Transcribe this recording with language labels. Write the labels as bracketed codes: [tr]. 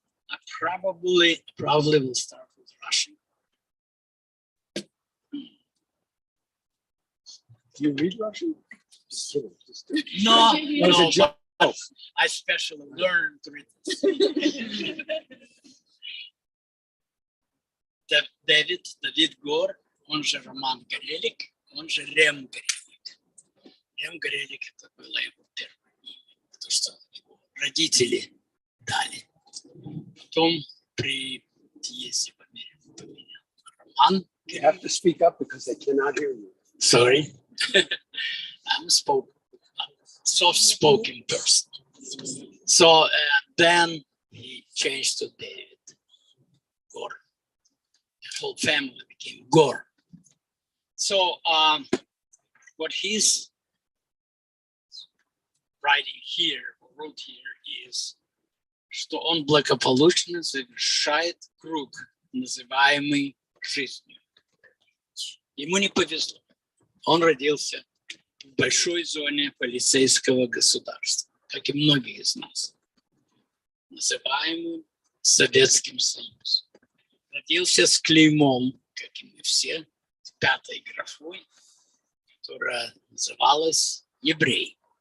[en] I probably will start with Russian. Do you read Russian? Just kidding. Just kidding. No, That was a no, joke. I specially learned to read this. [ru] Давид Гор, он же Роман Горелик, он же Рем Горелик. Рем Горелик — это было его первое имя, потому что его родители дали. Потом при отъезде в Америку поменял Роман. [en] You have to speak up because they cannot hear you. Sorry. I'm a soft-spoken person. So then he changed to David Gore. The whole family became Gore. So what he's writing here, or wrote here, is, [ru] что он благополучно завершает круг, называемый жизнью. Ему не повезло. Он родился в большой зоне полицейского государства, как и многие из нас, называемым Советским Союзом. Родился с клеймом, как и мы все, с 5-й графой, которая называлась еврей.